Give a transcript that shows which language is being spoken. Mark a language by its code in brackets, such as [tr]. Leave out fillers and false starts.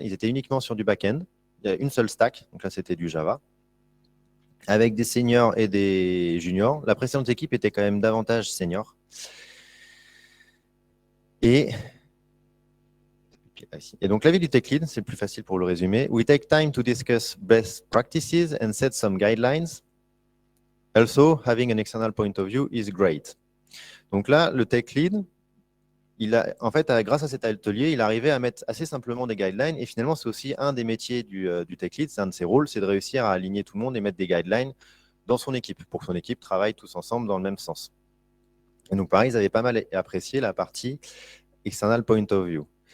[fr] Ils étaient uniquement sur du back-end. Il y a une seule stack. Donc là, c'était du Java. Avec des seniors et des juniors. La précédente équipe était quand même davantage senior. Et donc, l'avis du tech lead, c'est le plus facile pour le résumer. [en] We take time to discuss best practices and set some guidelines. Also, having an external point of view is great. [fr] Donc là, le tech lead, en fait, grâce à cet atelier, il arrivait à mettre assez simplement des guidelines. Et finalement, c'est aussi un des métiers du tech lead, c'est un de ses rôles, c'est de réussir à aligner tout le monde et mettre des guidelines dans son équipe, pour que son équipe travaille tous ensemble dans le même sens. Et donc, pareil, ils avaient pas mal apprécié la partie [en] external point of view.